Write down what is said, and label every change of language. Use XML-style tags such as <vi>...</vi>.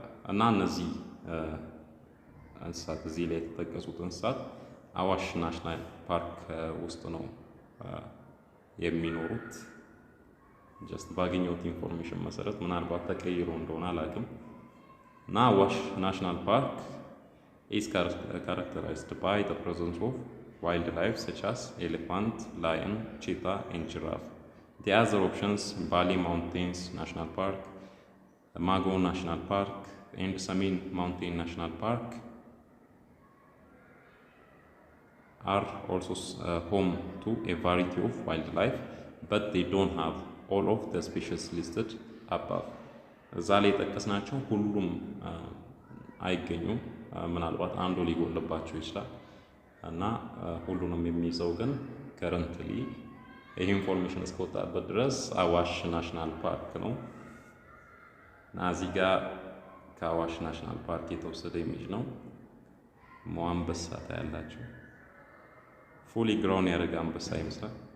<am>እና እነዚህ እንስሳት እዚህ ላይ የተጠቀሱት እንስሳት አዋሽ ናሽናል ፓርክ ውስጥ ነው የሚኖሩት። ጀስት ባገኘሁት ኢንፎርሜሽን መሰረት ምናልባት ተቀይሮ እንደሆነ አላውቅም። እና አዋሽ ናሽናል ፓርክ</am> <en>is characterized by the presence of wildlife such as elephant, lion, cheetah, and giraffe. The other options, Bali Mountains National Park, Mago National Park, and Samin Mountain National Park, are also home to a variety of wildlife, but they don't have all of the species listed above.</en> <am>እዛ ላይ የጠቀስናቸው ሁሉም አይገኙም። ምናልባት አንዱ ሊጎልባቸው ይችላል እና ሁሉንም የሚይዘው ግን ከረንትሊ ይሄ ኢንፎርሜሽን እስከወጣበት ድረስ አዋሽ ናሽናል ፓርክ ነው። እና እዚህ ጋር ከአዋሽ ናሽናል ፓርክ የተወሰደ ኢሜጅ ነው። አንበሳ ታያላችሁ። ፉሊ ግሮውን ያደረገ አንበሳ ይመስላል።</am>